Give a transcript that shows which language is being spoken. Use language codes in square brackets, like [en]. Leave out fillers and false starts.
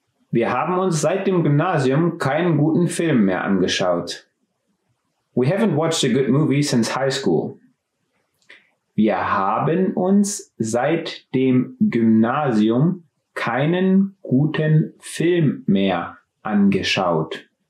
[de] Wir haben uns seit dem Gymnasium keinen guten Film mehr angeschaut. [en] We haven't watched a good movie since high school. [de] Wir haben uns seit dem Gymnasium keinen guten Film mehr angeschaut.